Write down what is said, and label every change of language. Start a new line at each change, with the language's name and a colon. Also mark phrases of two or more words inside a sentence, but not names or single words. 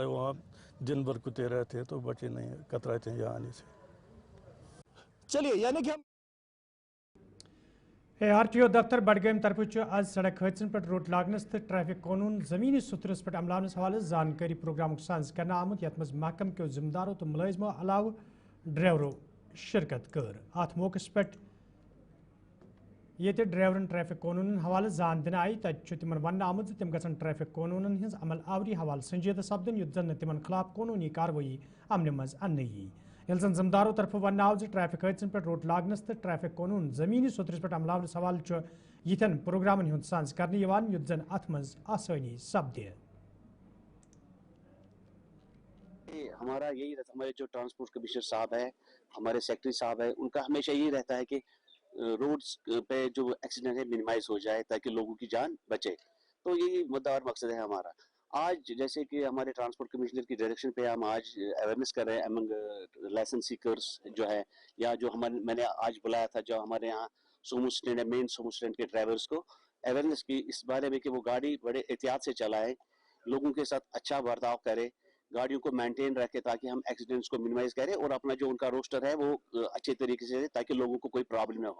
Hindi: वहाँ दिन भर कुत्ते रहते हैं तो बच्चे नहीं कतराते हैं यहाँ आने से। चलिए, यानी कि हम
Kashmiri: ARTO दफ्तर बडगाम तरफ आज सड़क हादसन पे रोट लागनस तो ट्रैफिक कानून जमीनी सुतरस पे अमलावनस हवाले जानकारी प्रोग्राम साज कर आमुत, यथ मज महकम के जिम्मेदारों तो मुलाजमों अलाव ड्राइवरों शिरकत कर। अत मौके पे ये ड्राइवरन ट्रैफिक कानून हवाले जान दिन आई, तिमन वन आमुत तिम गसन ट्रैफिक कानून हज अमल आवरी हवाले संजीदा सपदन, युत जन तिमन खिलाफ कानूनी कार्रवाई अमन मज अन्न यी। यल जन जिम्मेदारों तरफ वन आव ट्रैफिक हादसन पे रोट लागनस तो ट्रैफिक कानून जमीनी सुतरस पे अमलावनस हवाले यिथन प्रोग्रामन हुंद सांस करने युत जन अथ मज आसानी सपदे।
Hindi: हमारा यही रहता, हमारे जो ट्रांसपोर्ट कमिश्नर साहब है, हमारे सेक्रेटरी साहब है, उनका हमेशा यही रहता है कि रोड्स पे जो एक्सीडेंट है मिनिमाइज हो जाए ताकि लोगों की जान बचे। तो यही मुद्दा और मकसद है हमारा। आज जैसे कि हमारे ट्रांसपोर्ट कमिश्नर की डायरेक्शन पे हम आज अवेयरनेस कर रहे हैं
English: among license seekers
Hindi: जो है, या जो मैंने आज बुलाया था जो हमारे यहाँ सोमो स्टैंड है, मेन सोमो स्टैंड के ड्राइवर्स को अवेयरनेस की इस बारे में कि वो गाड़ी बड़े एहतियात से चलाएं, लोगों के साथ अच्छा बर्ताव करें, गाड़ियों को मेंटेन रखें ताकि हम एक्सीडेंट्स को मिनिमाइज करें और अपना जो उनका रोस्टर है वो अच्छे तरीके से ताकि लोगों को कोई प्रॉब्लम ना हो।